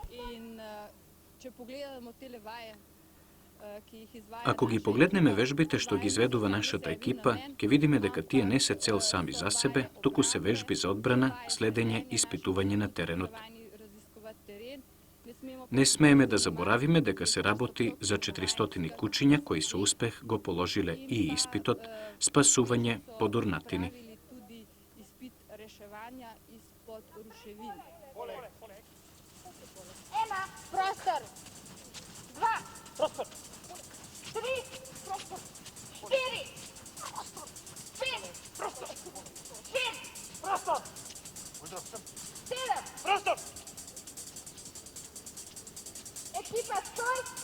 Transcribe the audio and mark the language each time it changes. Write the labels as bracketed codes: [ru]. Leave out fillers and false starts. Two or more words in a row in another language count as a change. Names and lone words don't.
[mk] Ако ги погледнеме вежбите што ги изведува нашата екипа, ќе видиме дека тие не се цел сами за себе, туку се вежби за одбрана, следење, испитување на теренот. Не смееме да заборавиме дека се работи за 400 кучиња кои со успех го положиле и испитот, спасување под урнатини. [sl] Ena, prostor. Dva. Prostor. Tri. Prostor. Štiri. Prostor. Pet. Prostor. Šest. Prostor. Sedem. Prostor. Ekipa stoj.